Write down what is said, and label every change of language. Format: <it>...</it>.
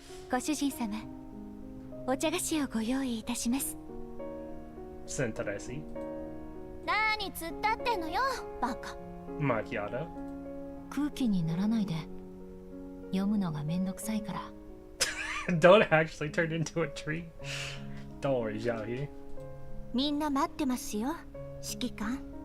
<ja>ご主人様、お茶菓子をご用意いたします。</ja> <en>Sentaresi.</en> <ja>何突っ立ってんのよ、バカ。</ja> <en>Macchiato.</en> <ja>空気にならないで。読むのがめんどくさいから。</ja> <en>Don't actually turn into a tree. Don't worry, Xiaohe.</en> <ja>みんな待ってますよ、指揮官。</ja>